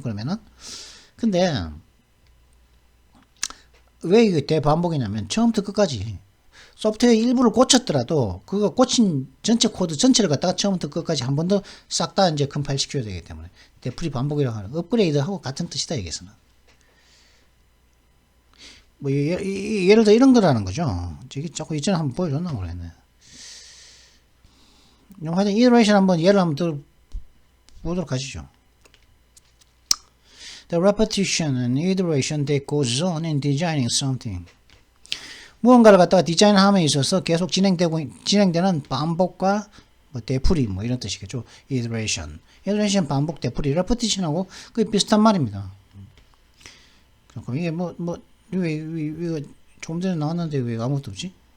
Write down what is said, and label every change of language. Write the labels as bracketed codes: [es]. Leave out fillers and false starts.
[ko] 그러면은 근데 왜 이게 대반복이냐면 처음부터 끝까지 소프트웨어 일부를 고쳤더라도 그거 고친 전체 코드 전체를 갖다가 처음부터 끝까지 한 번 더 싹 다 이제 컴파일 시켜야 되기 때문에 되풀이 반복이라고 하는 업그레이드하고 같은 뜻이다 여기서는. 뭐 예를 들어 이런 거라는 거죠. 저기 자꾸 이전에 한번 보여줬나 모르겠네. 하여튼 iteration 한번 예를 한번 더 보도록 하시죠. [en] The repetition and iteration that goes on in designing something. [ko] 무언가를 갖다가 디자인함에 있어서 계속 진행되는 반복과 뭐 되풀이 뭐 이런 뜻이겠죠. iteration 반복 되풀이 repetition하고 거의 비슷한 말입니다. 그럼 이게 왜 조금 전에 나왔는데 왜 아무것도 없지?